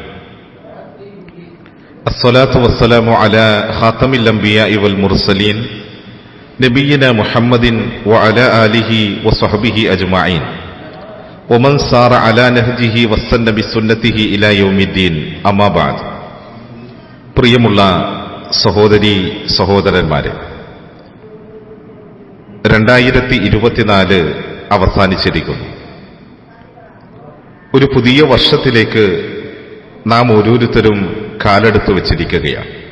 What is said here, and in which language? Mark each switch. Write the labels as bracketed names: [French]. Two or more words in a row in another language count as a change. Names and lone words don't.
[Arabic] الصلاة والسلام على خاتم الأنبياء والمرسلين نبينا محمد وعلى آله وصحبه أجمعين ومن سار على نهجه واستنى بسنته إلى يوم الدين. أما بعد. [Malayalam] പ്രിയമുള്ള സഹോദരീ സഹോദരന്മാരെ, 2024 അവസാനിച്ചിരിക്കുന്നു. ഒരു പുതിയ വർഷത്തിലേക്ക് നാം ഓരോരുത്തരും കാലെടുത്തു വച്ചിരിക്കുകയാണ്.